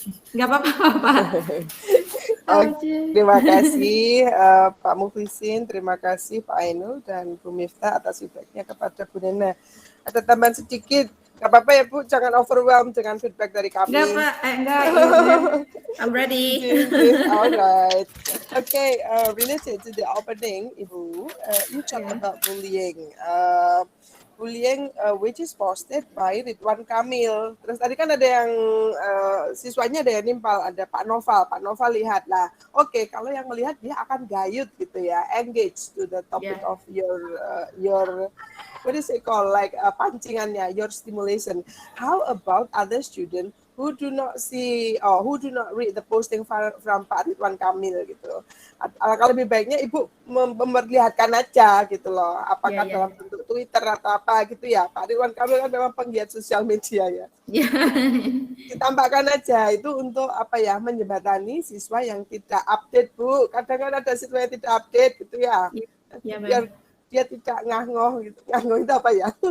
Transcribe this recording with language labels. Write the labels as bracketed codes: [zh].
[id] Nggak apa-apa Pak. Terima kasih Pak Muflisin, terima kasih Pak Ainul dan Bu Miftah atas feedbacknya kepada Bu Nena. Ada tambahan sedikit, nggak apa-apa ya Bu, jangan overwhelm dengan feedback dari kami. Enggak Pak, enggak. [en] I'm ready. Alright. Okay, related to the opening, Ibu, you talk about bullying. Bullying which is posted by Ridwan Kamil. [id] Terus tadi kan ada yang siswanya ada yang nimpal, ada Pak Noval. Pak Noval lihatlah, oke, kalau yang melihat dia akan gayut gitu ya, [en] engage to the topic of your what is it called, like pancingannya, your stimulation. How about other students who do not see or who do not read the posting from Pak Ridwan Kamil [id] gitu? Kalau lebih baiknya Ibu memperlihatkan aja gitu loh, apakah dalam bentuk Twitter atau apa gitu ya. Pak Ridwan Kamil kan memang penggiat sosial media ya. Ditambahkan aja itu untuk apa ya, menjembatani siswa yang tidak update Bu. Kadang-kadang ada siswa yang tidak update gitu ya. Biar dia tidak ngangoh gitu. Ngangoh itu apa ya?